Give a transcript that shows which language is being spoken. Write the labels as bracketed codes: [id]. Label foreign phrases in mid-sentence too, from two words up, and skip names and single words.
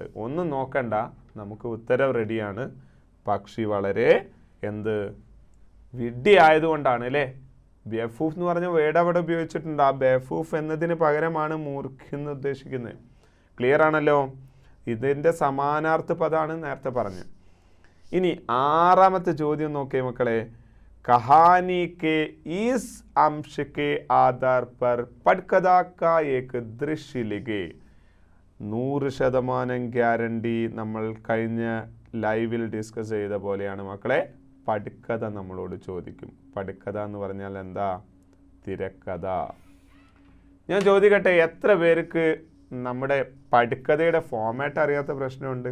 [ml] ഒന്നും നോക്കണ്ട, നമുക്ക് ഉത്തരം റെഡിയാണ്. പക്ഷി വളരെ എന്ത്, വിഡ്ഢി ആയതുകൊണ്ടാണ് അല്ലേ. ബേഫൂഫ് എന്ന് പറഞ്ഞ വേർഡ് അവിടെ ഉപയോഗിച്ചിട്ടുണ്ട്. ആ ബേഫൂഫ് എന്നതിന് പകരമാണ് മൂർഖ് എന്ന് ഉദ്ദേശിക്കുന്നത്. ക്ലിയർ ആണല്ലോ. ഇതിൻ്റെ സമാനാർത്ഥ പദമാണ് നേരത്തെ പറഞ്ഞത്. ഇനി 6ാമത്തെ ചോദ്യം നോക്കിയേ മക്കളെ. [hi] कहानी के इस अंश के आधार पर पटकथा का एक दृश्य लिखे. [ml] 100% ഗ്യാരണ്ടി നമ്മൾ കഴിഞ്ഞ ലൈവിൽ ഡിസ്കസ് ചെയ്ത പോലെയാണ് മക്കളെ. പടുക്കഥ നമ്മളോട് ചോദിക്കും. പടുക്കഥ എന്ന് പറഞ്ഞാൽ എന്താ, തിരക്കഥ. ഞാൻ ചോദിക്കട്ടെ, എത്ര പേർക്ക് നമ്മുടെ പടുക്കഥയുടെ ഫോമാറ്റ് അറിയാത്ത പ്രശ്നമുണ്ട്?